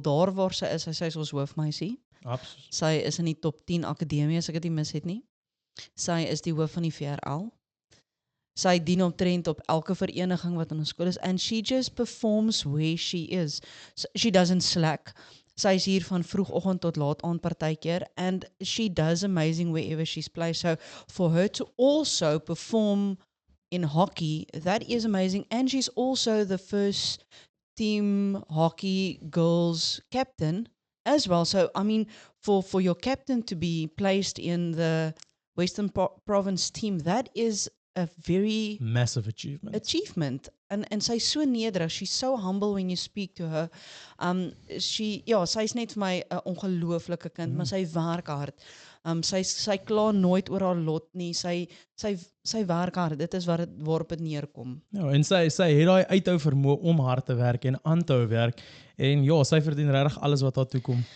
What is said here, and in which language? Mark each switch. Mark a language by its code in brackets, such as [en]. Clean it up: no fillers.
[af] Daar waar sy is ons hoofmeisie. Sy is in die top 10 akademie as ek dit nie mis het nie. Sy is die hoof van die VRL. Sy dien omtrent op elke vereniging wat in ons skool is [en] and she just performs where she is. So she doesn't slack. [af] Sy is hier van vroegoggend tot laat aand partykeer, [en] and she does amazing wherever she's placed. So for her to also perform in hockey, that is amazing. And she's also the first team hockey girls captain as well. So I mean, for your captain to be placed in the Western Province team, that is a very Massive achievement. And [af] sy is so nederig, [en] she's so humble when you speak to her. [af] Sy is net vir my 'n ongelooflike kind, maar sy werk hard. Sy kla nooit oor haar lot nie. Sy werk hard. Dit is waarop dit neerkom. Ja, en sy het daai uithou vermoë om hard te werk en aan te hou werk. En ja, sy verdien regtig alles wat haar toe kom.